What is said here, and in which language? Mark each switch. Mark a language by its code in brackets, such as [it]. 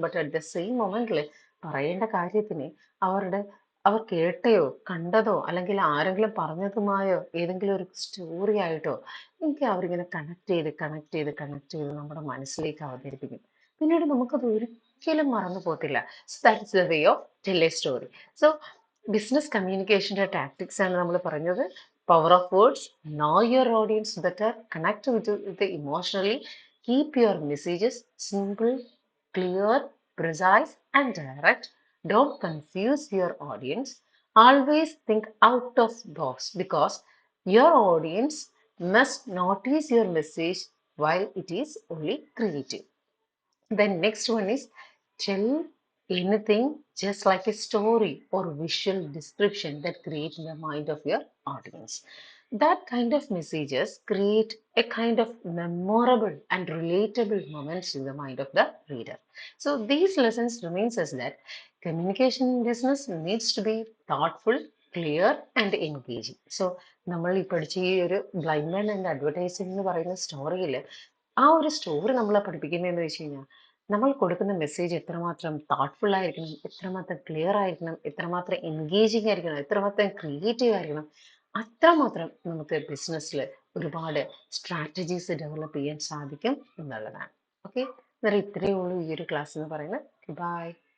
[en] but at the same [ml] മൊമെന്റിൽ പറയേണ്ട കാര്യത്തിന് അവരുടെ അവർ കേട്ടയോ കണ്ടതോ അല്ലെങ്കിൽ ആരെങ്കിലും പറഞ്ഞതുമായോ ഏതെങ്കിലും ഒരു സ്റ്റോറി ആയിട്ടോ എനിക്ക് അവരിങ്ങനെ കണക്ട് ചെയ്ത് നമ്മുടെ മനസ്സിലേക്ക് അവതരിപ്പിക്കും. പിന്നീട് നമുക്കത് ഒരിക്കലും മറന്നു പോകത്തില്ല. [en] So that is the way of tell a story. [ml] So business കമ്മ്യൂണിക്കേഷൻ്റെ tactics ആണ് നമ്മൾ പറഞ്ഞത്. [en] Power of words, know your audience better, connect with it emotionally, keep your messages simple, clear, precise, and direct. Don't confuse your audience. Always think out of box because your audience must notice your message while it is only creative. Then next one is tell anything just like a story or visual description that create in the mind of your audience. That kind of messages create a kind of memorable and relatable moments in the mind of the reader. So these lessons reminds us that communication in business needs to be thoughtful, clear and engaging. [ml] So നമ്മൾ ഈ പഠിച്ച ഈ ഒരു blind man and advertising എന്ന് പറയുന്ന സ്റ്റോറിയിൽ ആ ഒരു story നമ്മളെ പഠിപ്പിക്കുന്നതെന്ന് വെച്ച് കഴിഞ്ഞാൽ നമ്മൾ കൊടുക്കുന്ന മെസ്സേജ് എത്രമാത്രം തോട്ട്ഫുൾ ആയിരിക്കണം, എത്രമാത്രം ക്ലിയർ ആയിരിക്കണം, എത്രമാത്രം എൻഗേജിങ് ആയിരിക്കണം, എത്രമാത്രം ക്രിയേറ്റീവ് ആയിരിക്കണം, അത്രമാത്രം നമുക്ക് ബിസിനസ്സിൽ ഒരുപാട് സ്ട്രാറ്റജീസ് ഡെവലപ്പ് ചെയ്യാൻ സാധിക്കും എന്നുള്ളതാണ്. ഓക്കെ, അന്നേരം ഇത്രയേ ഉള്ളൂ ഈ ഒരു ക്ലാസ് എന്ന് പറയുന്നത്. ബൈ.